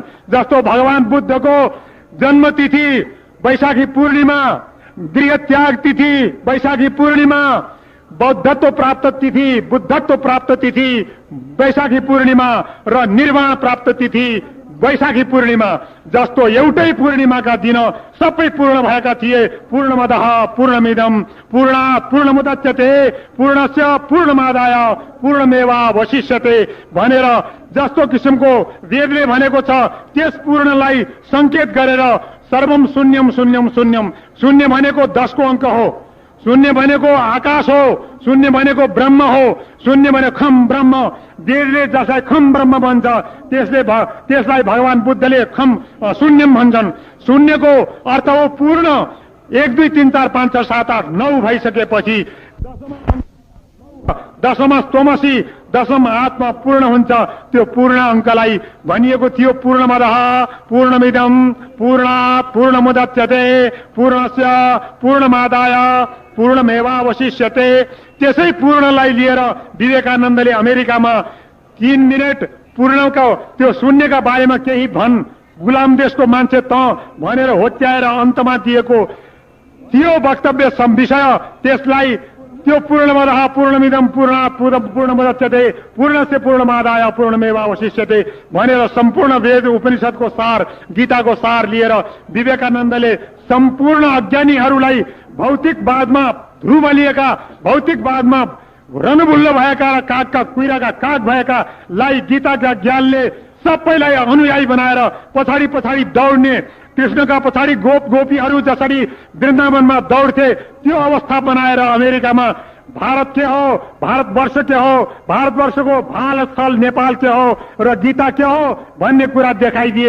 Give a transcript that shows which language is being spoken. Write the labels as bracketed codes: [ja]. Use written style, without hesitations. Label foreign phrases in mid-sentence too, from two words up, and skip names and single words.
[ne] जस्तो भगवान बुद्धको जन्म तिथि वैशाखी पूर्णिमा, गृह त्याग तिथि वैशाखी पूर्णिमा, बौद्धत्व प्राप्त तिथि बुद्धत्व प्राप्त तिथि वैशाखी पूर्णिमा र निर्वाण प्राप्त तिथि वैशाखी पूर्णिमा जस्तो एउटै पूर्णिमाका दिन सबै पूर्ण भएका थिए। [sa] पूर्णमदः पूर्णमिदं पूर्णात् पूर्णमुदच्यते पूर्णस्य पूर्णमादाय पूर्णमेवावशिष्यते [ne] भनेर जस्तो किसिमको वेदले भनेको छ, त्यस पूर्णलाई संकेत गरेर [sa] सर्वम शून्यम शून्यम शून्यम, [ne] शून्य भनेको 10 को अंक हो, शून्य भनेको आकाश हो, शून्य भनेको ब्रह्म हो, शून्य भनेको [sa] खम ब्रह्म। [ne] वेदले जसलाई [sa] खम ब्रह्म [ne] भन्छ त्यसलाई भगवान बुद्धले [sa] खम शून्यम [ne] भन्छन्। शून्यको अर्थ हो पूर्ण। 1 2 3 4 5 6 7 8 9 भइसकेपछि [sa] दशम स्तोमसी दशम आत्मा [ne] पूर्ण हुन्छ। त्यो पूर्ण अंकलाई भनिएको थियो [sa] पूर्णमदः पूर्णमिदं पूर्णात् पूर्णमुदच्यते पूर्णस्य पूर्णमादाय पूर्णमेवावशिष्यते। [ne] त्यसै पूर्णलाई लिएर विवेकानन्दले अमेरिकामा 3 मिनेट पूर्णको त्यो शून्यका बारेमा केही भन्, गुलाम देशको मान्छे त भनेर होत्याएर अन्तमा दिएको थियो वक्तव्य विषय। त्यसलाई त्यो [sa] पूर्णमदः पूर्णमिदं पूर्णात् पूर्णमुदच्यते पूर्णस्य पूर्णमादाय पूर्णमेवावशिष्यते [ne] भनेर सम्पूर्ण वेद उपनिषदको सार, गीताको सार लिएर विवेकानन्दले सम्पूर्ण अज्ञानीहरूलाई भौतिकवादमा ध्रुवलिएका, भौतिकवादमा रनभुल्ल भएका र कागका कुइराका काग भएकालाई गीताका ज्ञानले सबैलाई अनुयायी बनाएर पछाडि पछाडि दौड्ने, कृष्णका पछाडि गोपीहरू जसरी वृन्दावनमा दौड्थे त्यो अवस्था बनाएर अमेरिकामा भारत के हो, भारतवर्ष के हो, भारतवर्षको भाल स्थल नेपाल के हो र गीता के हो भन्ने कुरा देखाइदिए।